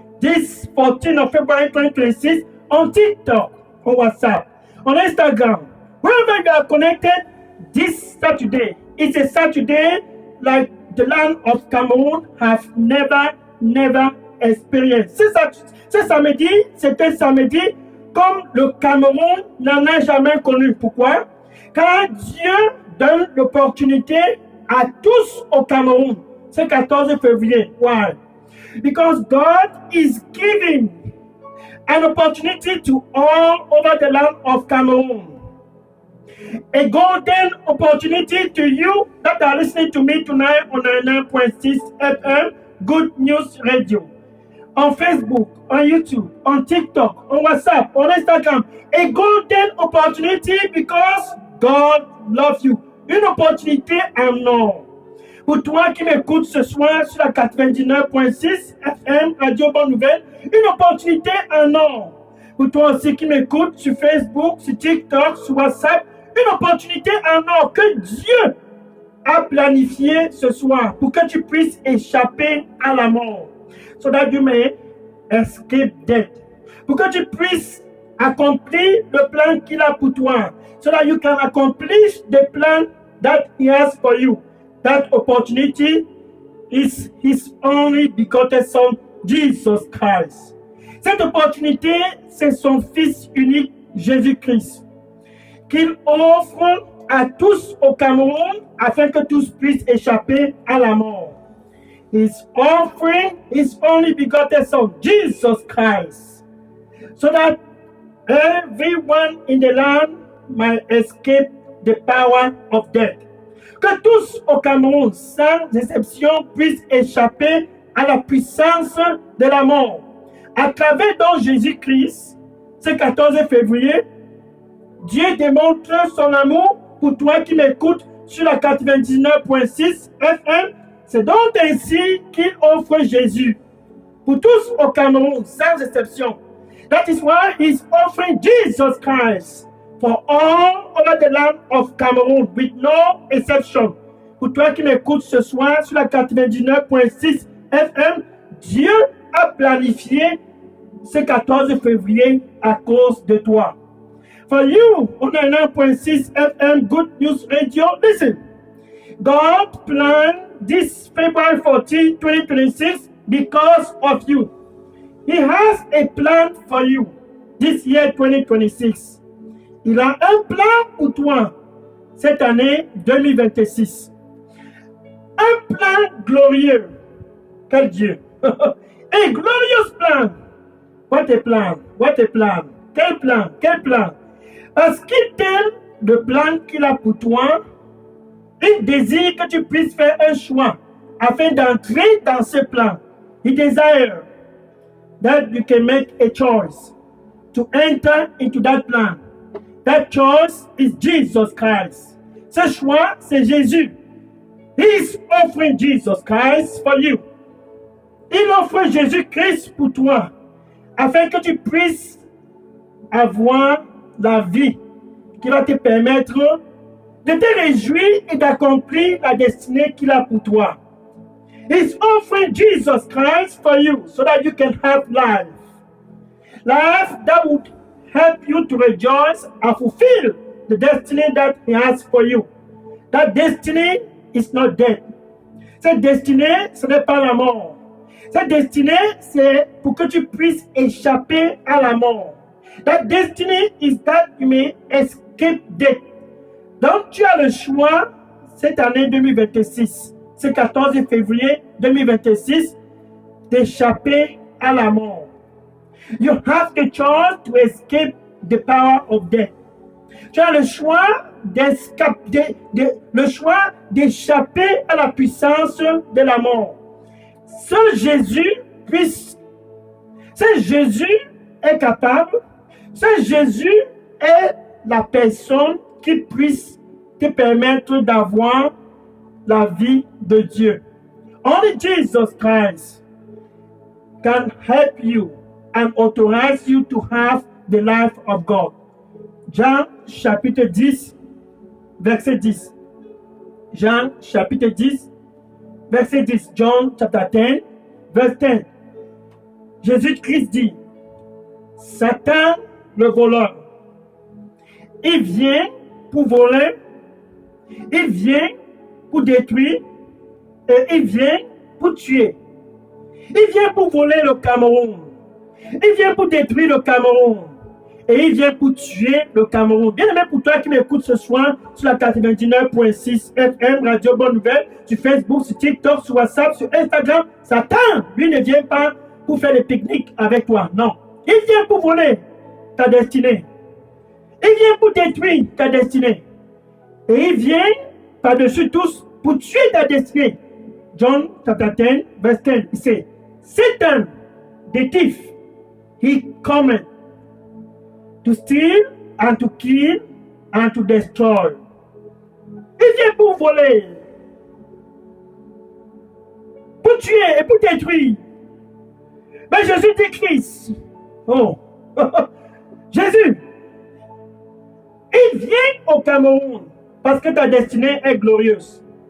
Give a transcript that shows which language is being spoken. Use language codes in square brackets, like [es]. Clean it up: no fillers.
[en] This 14th of February 2026, on TikTok, on WhatsApp, on Instagram. Wherever you are connected, this Saturday, it's a Saturday like the land of Cameroon have never experienced. [fr] Ce samedi, c'est un samedi comme le Cameroun n'en a jamais connu. Pourquoi? Car Dieu donne l'opportunité à tous au Cameroun. C'est 14 février. [en] Why? Because God is giving an opportunity to all over the land of Cameroon. A golden opportunity to you that are listening to me tonight on 99.6 FM, Good News Radio. On Facebook, on YouTube, on TikTok, on WhatsApp, on Instagram. A golden opportunity because God loves you. [fr] Une opportunité en or. Pour toi qui m'écoutes ce soir sur la 99.6 FM Radio Bonne Nouvelle, une opportunité en or. Pour toi aussi qui m'écoutes sur Facebook, sur TikTok, sur WhatsApp, une opportunité en or que Dieu a planifié ce soir pour que tu puisses échapper à la mort. [en] So that you may escape death. [fr] Pour que tu puisses accomplir le plan qu'il a pour toi. [en] So that you can accomplish the plan that he has for you. That opportunity is his only begotten Son, Jesus Christ. [fr] Cette opportunité, c'est son Fils unique, Jésus-Christ, qu'il offre à tous au Cameroun afin que tous puissent échapper à la mort. [en] He's offering his only begotten Son, Jesus Christ, so that everyone in the land might escape the power of death. [fr] Que tous au Cameroun, sans exception, puissent échapper à la puissance de la mort. À travers donc Jésus-Christ, ce 14 février, Dieu démontre son amour pour toi qui m'écoutes sur la 99.6 FM. C'est donc ainsi qu'il offre Jésus pour tous au Cameroun, sans exception. [en] That is why he's offering Jesus Christ for all over the land of Cameroon, with no exception. [fr] Pour toi qui m'écoutes ce soir sur la 99.6 FM, Dieu a planifié ce 14 février à cause de toi. [en] For you, on 99.6 FM, Good News Radio, listen. God planned this February 14, 2026 because of you. He has a plan for you this year 2026. [fr] Il a un plan pour toi cette année 2026. Un plan glorieux. Quel Dieu. [en] A glorious plan. What a plan. What a plan. [fr] Quel plan. Quel plan. Parce qu'il t'aime le plan qu'il a pour toi, il désire que tu puisses faire un choix afin d'entrer dans ce plan. [en] He desires that you can make a choice to enter into that plan. That choice is Jesus Christ. [fr] Ce choix, c'est Jésus. [en] He is offering Jesus Christ for you. [fr] Il offre Jésus-Christ pour toi, afin que tu puisses avoir la vie qui va te permettre de te réjouir et d'accomplir la destinée qu'il a pour toi. [en] He's offering Jesus Christ for you so that you can have life. Life that would help you to rejoice and fulfill the destiny that He has for you. That destiny is not death. [fr] Cette destinée, ce n'est pas la mort. Cette destinée, c'est pour que tu puisses échapper à la mort. [en] That destiny is that you may escape death. [fr] Donc, tu as le choix cette année 2026, ce 14 février 2026, d'échapper à la mort. [en] You have the choice to escape the power of death. [fr] Tu as le choix d'échapper à la puissance de la mort. Seul Jésus est capable, seul Jésus est la personne qui puisse te permettre d'avoir la vie de Dieu. [en] Only Jesus Christ can help you and authorize you to have the life of God. [fr] Jean chapitre 10, verset 10. Jean chapitre 10, verset 10. [en] John chapter 10, [fr] verset 10. Jésus-Christ dit, Satan, le voleur, il vient pour voler, il vient pour détruire et il vient pour tuer. Il vient pour voler le Cameroun. Il vient pour détruire le Cameroun. Et il vient pour tuer le Cameroun. Bien aimé pour toi qui m'écoutes ce soir sur la 99.6 FM, Radio Bonne Nouvelle, sur Facebook, sur TikTok, sur WhatsApp, sur Instagram, Satan, lui ne vient pas pour faire des pique-niques avec toi. Non. Il vient pour voler ta destinée. Il vient pour détruire ta destinée. Et il vient par-dessus tous pour tuer ta destinée. [en] John chapter 10, verse 10, [fr] il dit, [en] Satan, the thief, he cometh to steal and to kill and to destroy. [fr] Il vient pour voler, pour tuer et pour détruire. Mais Jésus dit Christ. Oh, Jésus, il vient au Cameroun parce que ta destinée est glorieuse.